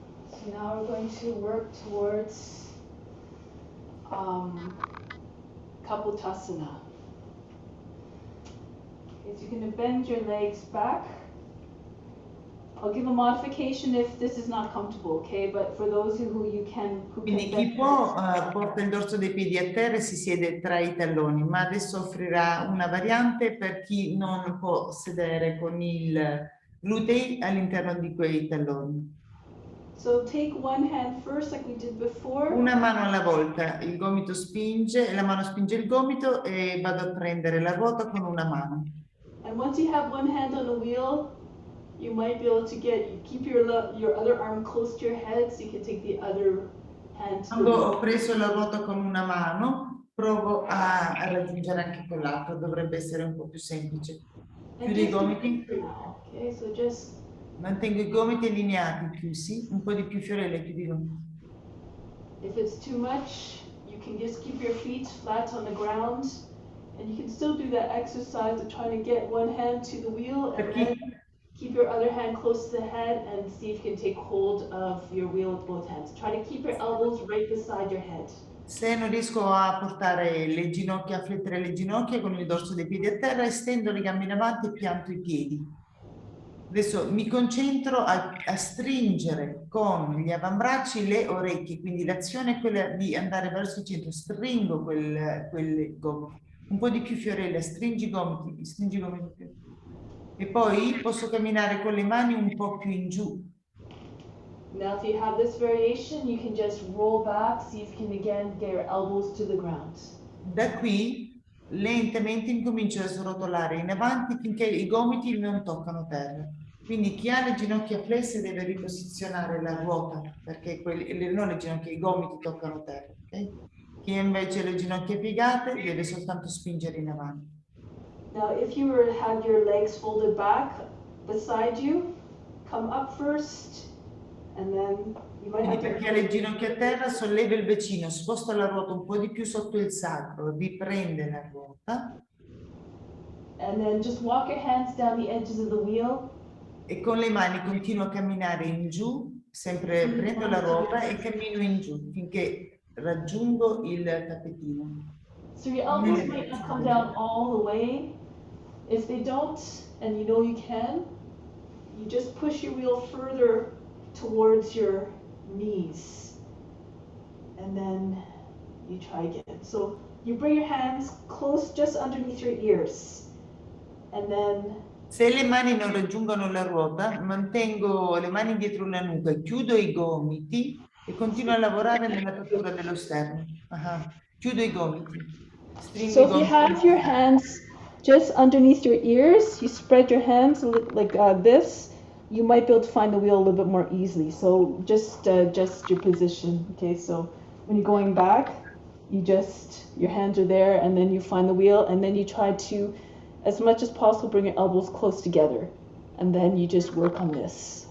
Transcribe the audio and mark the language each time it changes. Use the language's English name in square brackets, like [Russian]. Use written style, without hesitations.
[English] So now we're going to work towards Kapotasana. Okay, so you're going to bend your legs back. I'll give a modification if this is not comfortable, okay? But for those who can [Italian] Quindi chi può porta il dorso dei piedi a terra e si siede tra i talloni, ma adesso offrirà una variante per chi non può sedere con il glutei all'interno di quei talloni. [English] So take one hand first, like we did before. [Italian] Una mano alla volta, il gomito spinge, la mano spinge il gomito e vado a prendere la ruota con una mano. [English] And once you have one hand on the wheel, you might be able to keep your other arm close to your head, so you can take the other hand to the [Italian] Quando [English] wheel. [Italian] ho preso la ruota con una mano, provo a raggiungere anche con l'altra, dovrebbe essere un po' più semplice. Chiudo i gomiti. [English] Okay, so just [Italian] Mantengo i gomiti allineati, chiusi, un po' di più Fiorella, chiudi i gomiti. [English] if it's too much, you can just keep your feet flat on the ground, and you can still do that exercise of trying to get one hand to the wheel and then keep your other hand close to the head and see if you can take hold of your wheel with both hands. Try to keep your elbows right beside your head. [Italian] Se non riesco a portare le ginocchia, a flettere le ginocchia con il dorso dei piedi a terra, estendo le gambe in avanti e pianto i piedi. Adesso mi concentro a stringere con gli avambracci le orecchie, quindi l'azione è quella di andare verso il centro, stringo quel gomito. Un po' di più Fiorella, stringi i gomiti più. E poi posso camminare con le mani un po' più in giù. [English] Now if you have this variation, you can just roll back, see if you can again get your elbows to the ground. [Italian] Da qui lentamente incomincio a srotolare in avanti finché i gomiti non toccano terra. Quindi chi ha le ginocchia flesse deve riposizionare la ruota perché non le ginocchia, i gomiti toccano terra. Okay? Chi invece ha le ginocchia piegate deve soltanto spingere in avanti. [English] Now if you had your legs folded back beside you, come up first and then you might have to... [Italian] Perché ha le ginocchia a terra, solleva il bacino, sposta la ruota un po' di più sotto il sacro, riprende la ruota. [English] And then just walk your hands down the edges of the wheel. [Italian] E con le mani continuo a camminare in giù, sempre prendo la ruota e cammino in giù finché raggiungo il tappetino. [English] So your elbows might not come down all the way. If they don't, and you know you can, you just push your wheel further towards your knees. And then you try again. So you bring your hands close just underneath your ears. And then... [Italian] Se le mani non raggiungono la ruota, mantengo le mani dietro la nuca, chiudo i gomiti e continuo a lavorare nella apertura dello sterno. Chiudo i gomiti. [English] So if you have your hands just underneath your ears, you spread your hands like this, you might be able to find the wheel a little bit more easily. So just adjust your position. Okay, so when you're going back, your hands are there, and then you find the wheel, and then you try to, as much as possible, bring your elbows close together, and then you just work on this.